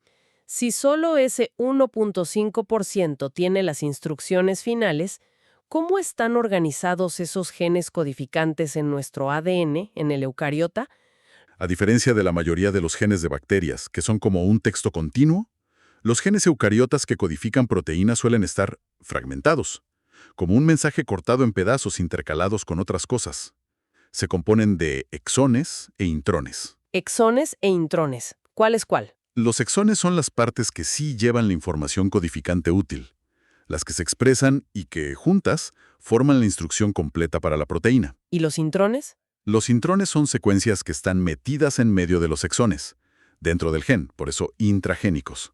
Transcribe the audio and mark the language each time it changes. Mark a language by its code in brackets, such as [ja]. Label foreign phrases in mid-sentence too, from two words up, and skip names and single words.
[es] Si solo ese 1.5% tiene las instrucciones finales, ¿cómo están organizados esos genes codificantes en nuestro ADN, en el eucariota? A diferencia de la mayoría de los genes de bacterias, que son como un texto continuo, los genes eucariotas que codifican proteínas suelen estar fragmentados, como un mensaje cortado en pedazos intercalados con otras cosas. Se componen de exones e intrones. Exones e intrones. ¿Cuál es cuál? Los exones son las partes que sí llevan la información codificante útil, las que se expresan y que, juntas, forman la instrucción completa para la proteína. ¿Y los intrones? Los intrones son secuencias que están metidas en medio de los exones, dentro del gen, por eso intragénicos.